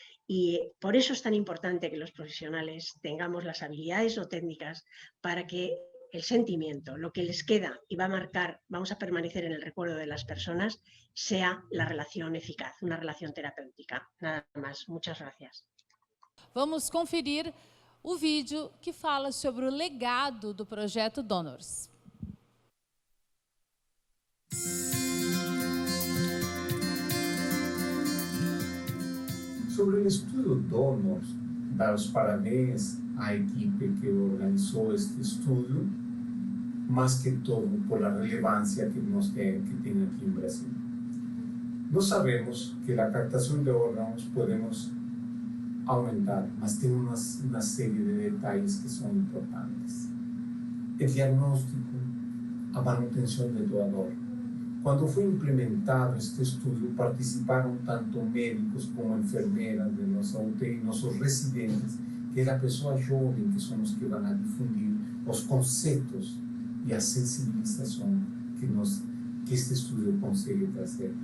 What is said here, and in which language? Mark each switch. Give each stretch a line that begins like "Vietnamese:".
Spanish: Y por eso es tan importante que los profesionales tengamos las habilidades o técnicas para que el sentimiento, lo que les queda y va a marcar, vamos a permanecer en el recuerdo de las personas, sea la relación eficaz, una relación terapéutica. Nada más. Muchas gracias.
Portuguese: Vamos conferir o vídeo que fala sobre o legado do projeto Donors.
Spanish: Sobre el estudio Donors,
Portuguese: dar os parabéns à equipe que organizou
Spanish: este estudio, más que todo por la relevancia que tiene aquí en Brasil. No sabemos que la captación de órganos podemos aumentar,
Portuguese: mas tem uma série de detalhes que são importantes. O diagnóstico, a manutenção do doador. Quando foi implementado este estudo, participaram tanto médicos como enfermeiras de nossa UTI, nossos residentes, que é a pessoa jovem, que são os que vão a difundir os conceitos e a sensibilização que este estudo consegue trazer.